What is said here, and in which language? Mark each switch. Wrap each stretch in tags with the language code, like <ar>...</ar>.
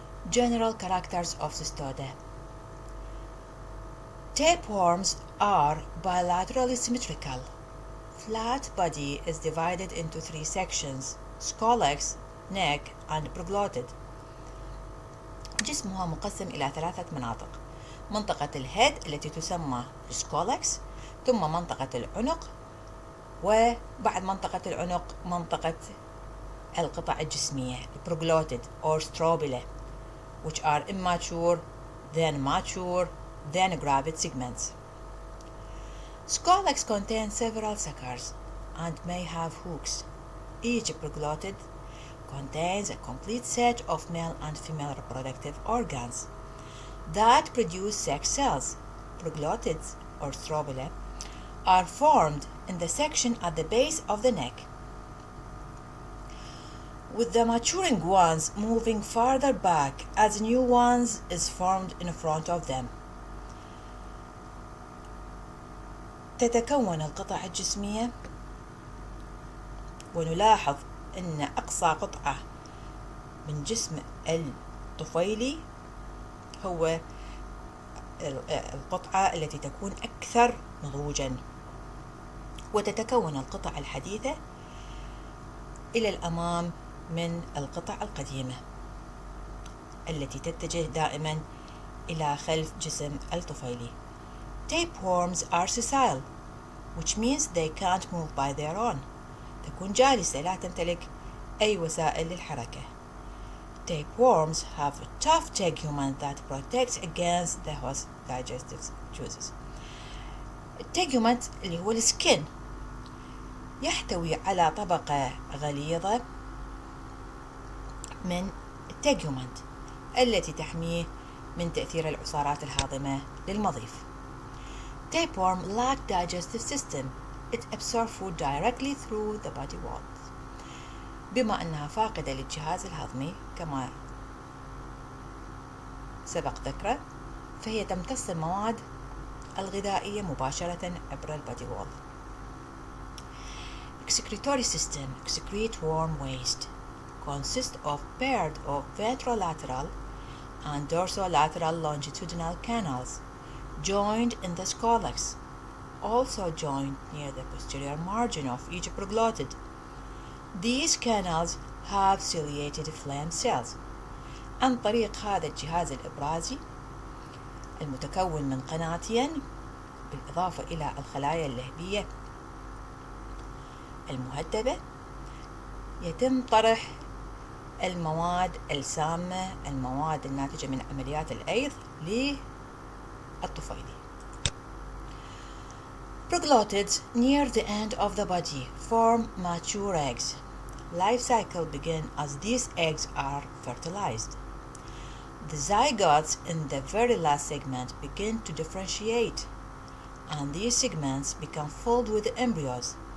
<en>General characters of cestoda. Tapeworms are bilaterally symmetrical. Flat body is divided into three sections: scolex, neck, and proglotid.</en> <ar>جسمها مقسم إلى ثلاثة مناطق: منطقة الهيد التي تسمى السكولكس، ثم منطقة العنق، وبعد منطقة العنق منطقة القطع الجسمية</ar> <en>proglottid or strobila, which are immature, then mature, then gravid segments. Scolex contains several suckers and may have hooks. Each proglottid contains a complete set of male and female reproductive organs that produce sex cells. Proglottids or strobila are formed in the section at the base of the neck, with the maturing ones moving farther back as new ones is formed in front of them.</en> <ar>تتكون القطع الجسمية، ونلاحظ أن أقصى قطعة من جسم الطفيلي هو القطعة التي تكون أكثر نضوجا، وتتكون القطع الحديثة إلى الأمام من القطع القديمة التي تتجه دائما إلى خلف جسم الطفيلي.</ar> <en>Tapeworms are sessile, which means they can't move by their own.</en> <ar>تكون جالسة لا تمتلك أي وسائل للحركة.</ar> <en>Tapeworms have a tough tegument that protects against the host digestive juices.</en> <ar>التيجومنت اللي هو السكين يحتوي على طبقة غليظة من التيجومنت التي تحميه من تأثير العصارات الهاضمة للمضيف.</ar> <en>Tapeworm lack digestive system. It absorbs food directly through the body walls.</en> <ar>بما أنها فاقدة للجهاز الهضمي كما سبق ذكره، فهي تمتص المواد الغذائية مباشرة عبر</ar> <en>البادي wall. Excretory system excrete worm waste consists of pairs of ventrolateral and dorsolateral longitudinal canals joined in the scolex, also joined near the posterior margin of each proglottid. These canals have ciliated phloem cells.</en> <ar>عن طريق هذا الجهاز الإبرازي المتكون من قناتين بالإضافة إلى الخلايا اللهبية المهدبة، يتم طرح المواد السامة، المواد الناتجة من عمليات الأيض للطفيلي.</ar> <en>Proglottids near the end of the body form mature eggs. Life cycle begins as these eggs are fertilized. The zygotes in the very last segment begin to differentiate, and these segments become filled with embryos.</en>